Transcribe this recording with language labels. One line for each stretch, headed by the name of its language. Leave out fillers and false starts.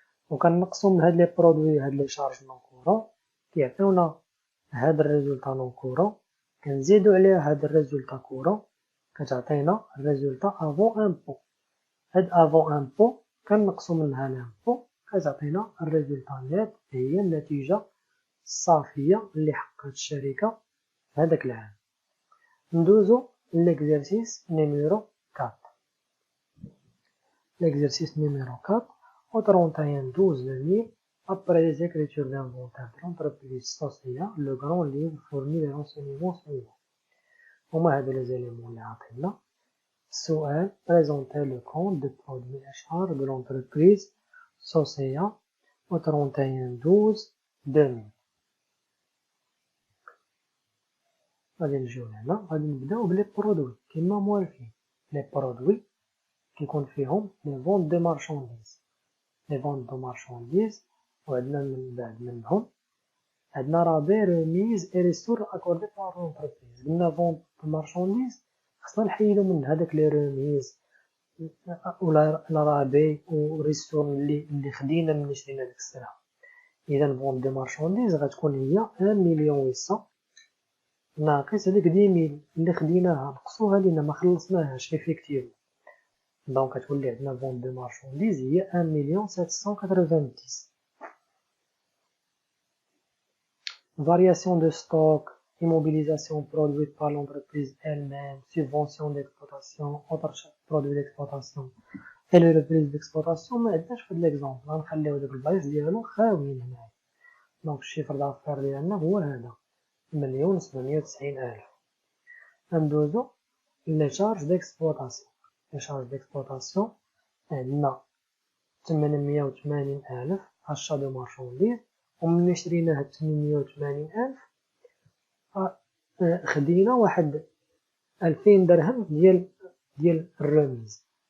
Arabic: وكنقصو من هاد لي برودوي هاد لي شارج نون كورون كيعطيونا هاد الريزولطا نون كورون، كنزيدو عليه هاد الريزولطا كورون كتعطينا الريزولطا افون امبو. هاد افون امبو كنقصو منها لامبو كتعطينا الريزولطا نيت، هي النتيجة الصافية اللي حققت الشركة هذاك العام. ندوزو ليكزارسيس نيميرو 4.
French: L'exercice numéro 4, au 31/12/2000, après les écritures d'inventaire de l'entreprise sociale, le grand livre fournit les renseignements suivants.
Arabic: هما هادو
French: les éléments
Arabic: اللي عطينا. السؤال
French: présenter le compte de produits et charges de l'entreprise sociale au 31/12/2000.
Arabic: غادي نجيو هنا غادي نبداو بلي برودوي كيما موالفين. لي برودوي كيكون فيهم لي فونت دو مارشانديز، لي فونت دو مارشانديز، وعندنا من بعد منهم عندنا رابي ريميز اي ريستور اكوردي بار لونتربريز. قلنا فونت دو مارشانديز خصنا نحيدو من هذاك لي ريميز ولا رابي وريستور اللي خدينا من شرينا ديك السلعة. اذا فونت دو مارشانديز غتكون هي 1,800,000 ناقص هذيك 10,000 اللي خديناها نقصوها لينا ما خلصناهاش افيكتيفمون. دونك كتولي عندنا فونت دو مارشانديز هي 1,790,000.
French: Variation de stock, immobilisation produite par l'entreprise elle-même, subvention d'exploitation, autres produits d'exploitation et les reprises d'exploitation.
Arabic: ما عندناش في هاد ليكزومبل، غنخليو داك البلايص ديالو خاويين هنايا. دونك الشيفر دافير ديالنا هو هذا 1,790,000. غندوزو لي شارج ديكسبلوطاسيون. لي شارج ديكسبلوطاسيون عندنا 880,000
French: achat de marchandises،
Arabic: وملي شرينا هاد 880,000 خدينا واحد 2000 درهم ديال الرميز.